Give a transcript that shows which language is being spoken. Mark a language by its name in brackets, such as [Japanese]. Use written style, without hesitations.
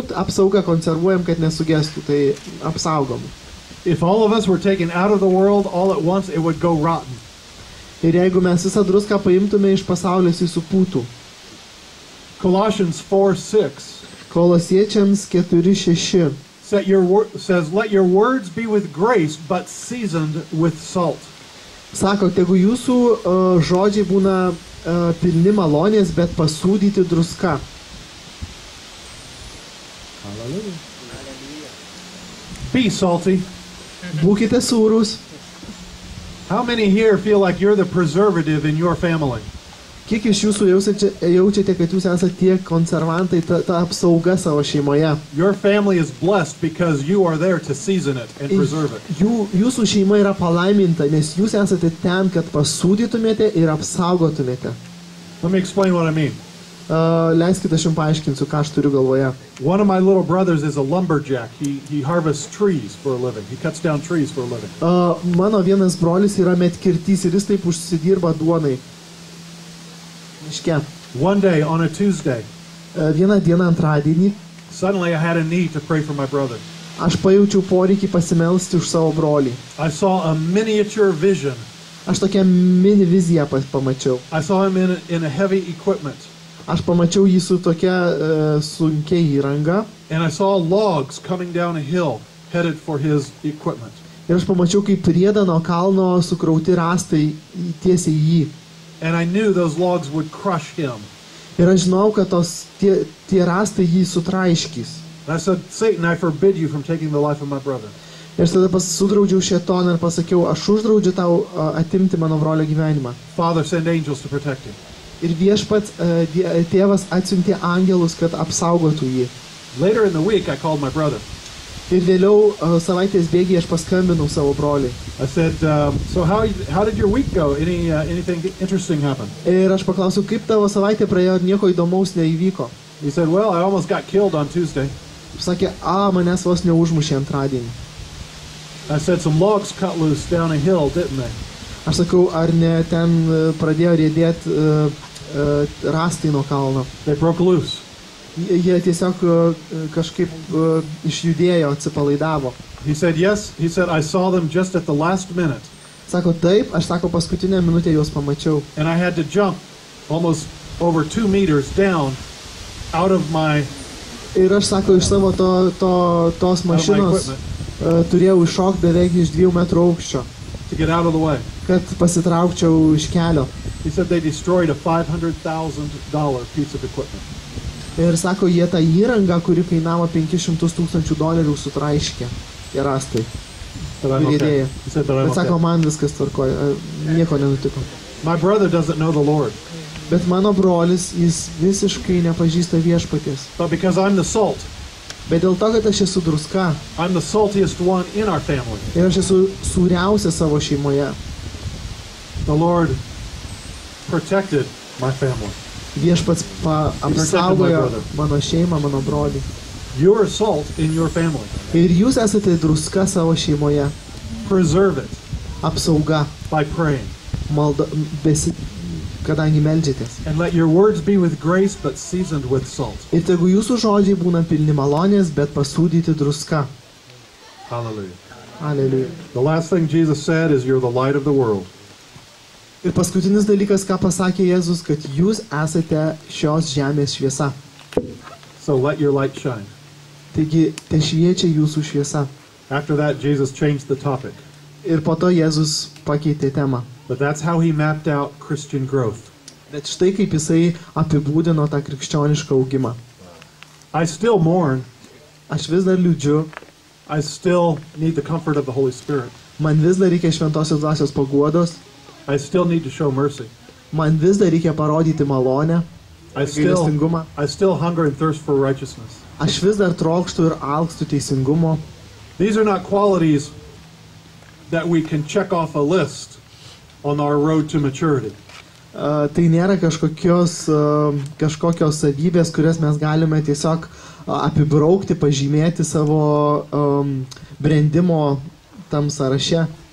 [Lithuanian] Apsaugą konservuojam, kad nesugestų, tai apsaugom. [English] If all of us were taken out of the world all at once, it would go rotten. [Lithuanian] Ir jeigu mes visą druską paimtume iš pasaulio, jis supūtų. [English] Colossians 4:6 [Lithuanian] Kolosiečiams 4:6 [English] says, let your words be with grace, but seasoned with salt. [Lithuanian] Sako, tegu jūsų žodžiai būna pilni malonės, bet pasūdyti druska. [English] Hallelujah. Be salty. [Lithuanian] Būkite sūrus. [English] How many here feel like you're the preservative in your family? [Lithuanian] Kiek iš jūsų jaučiate, kad jūs esate tie konservantai, ta apsauga savo šeimoje? [English] Your family is blessed because you are there to season it and preserve it. [Lithuanian] Jūsų šeima yra palaiminta, nes jūs esate ten, kad pasūdytumėte ir apsaugotumėte. [English] Let me explain what I mean. [Lithuanian] Leiskite, aš jums paaiškinsiu, ką aš turiu galvoje. [English] One of my little brothers is a lumberjack. He harvests trees for a living. He cuts down trees for a living. [Lithuanian] Mano vienas brolis yra medkirtys ir jis taip užsidirba duonai. Miške. [English] One day on a Tuesday, [Lithuanian] Vieną dieną antradienį [English] suddenly I had a need to pray for my brother. [Lithuanian] aš pajaučiau poreikį pasimelsti už savo brolį. [English] I saw a miniature vision. [Lithuanian] Aš tokią mini viziją pamačiau. [English] I saw him in a heavy equipment. [Lithuanian] Aš pamačiau jį su tokia sunkia įranga. [English] And I saw logs coming down a hill headed for his equipment. [Lithuanian] Ir aš pamačiau, kaip prieda nuo kalno sukrauti rąstai tiesiai jį. [English] And I knew those logs would crush him. [Lithuanian] Ir aš žinau, kad tie rąstai jį sutraiškys. [English] And I said, Satan, I forbid you from taking the life of my brother. [Lithuanian] Ir tada sudraudžiau šėtoną ir pasakiau, aš uždraudžiu tau atimti mano brolio gyvenimą. [English] Father, send angels to protect him. [Lithuanian] Ir viešpats tėvas atsiuntė angelus, kad apsaugotų jį. [English] Later in the week, I called my brother. [Lithuanian] Ir vėliau savaitės bėgyje aš paskambinau savo broliui. [English] I said, so how did your week go? Anything interesting happen? [Lithuanian] Ir aš paklausiau, kaip tavo savaitė praėjo ir nieko įdomaus neįvyko. [English] He said, well, I almost got killed on Tuesday. [Lithuanian] Sakė, manęs vos neužmušė antradienį. [English] I said, some logs cut loose down a hill, didn't they? [Lithuanian] Aš sakau, ar ne ten pradėjo riedėti rąstai nuo kalno. [English] They broke loose. [Lithuanian] Jie tiesiog kažkaip išjudėjo, atsipalaidavo. [English] He said, yes. He said, I saw them just at the last minute. [Lithuanian] Sako, taip, aš sako, paskutinę minutę juos pamačiau. [English] And I had to jump almost over 2 meters down out of my [Lithuanian] Ir aš sako, iš savo tos mašinos turėjau iššokti beveik iš 2 metrų aukščio, [English] to get out of the way. [Lithuanian] kad pasitraukčiau iš kelio. [English] He said they destroyed a $500,000 piece of equipment. [Lithuanian] Ir sako, jie tą įrangą, kuri kainavo $500,000 sutraiškė. Tie rąstai. [English] But I'm okay. [Lithuanian] Riedėjo. [English] He said, but I'm [Lithuanian] Bet sako, [English] okay. [Lithuanian] man viskas tvarkoja, nieko nenutiko. [English] My brother doesn't know the Lord. [Lithuanian] Bet mano brolis, jis visiškai nepažįsta viešpaties. [English] But because I'm the salt, [Lithuanian] Bet dėl to, kad aš esu druska [English] I'm the saltiest one in our family. [Lithuanian] ir aš esu sūriausia savo šeimoje, [English] The Lord protected my family. [Lithuanian] viešpats apsaugojo mano šeimą, mano brolį. [English] You're salt in your family. [Lithuanian] Ir jūs esate druska savo šeimoje. [English] Preserve it [Lithuanian] Apsauga, [English] by praying. [Lithuanian] malda, kadangi meldžiatės. [English] And let your words be with grace, but seasoned with salt. [Lithuanian] Ir tegu jūsų žodžiai būna pilni malonės, bet pasūdyti druska. [English] Hallelujah. [Lithuanian] Aleliuja. [English] The last thing Jesus said is, you're the light of the world. [Lithuanian] Ir paskutinis dalykas, ką pasakė Jėzus, kad jūs esate šios žemės šviesa. [English] So let your light shine. [Lithuanian] Taigi, te šviečia jūsų šviesa. [English] After that, Jesus changed the topic. [Lithuanian] Ir po to Jėzus pakeitė temą. [English] But that's how he mapped out Christian growth. [Lithuanian] Bet štai kaip jisai apibūdino tą krikščionišką augimą. [English] I still mourn. [Lithuanian] Aš vis dar liūdžiu, [English] I still need the comfort of the Holy Spirit. [Lithuanian] man vis dar reikia šventosios dvasios paguodos, [English] I still need to show mercy. [Lithuanian] man vis dar reikia parodyti malonę, [English] I still [Lithuanian] gailestingumą. [English] hunger and thirst for righteousness. [Lithuanian] Aš vis dar trokštu ir alkstu teisingumo. [English] These are not qualities that we can check off a list on our road to maturity. [Lithuanian] Tai nėra kažkokios savybės, kurias mes galime tiesiog apibraukti, pažymėti savo brendimo tam sąraše.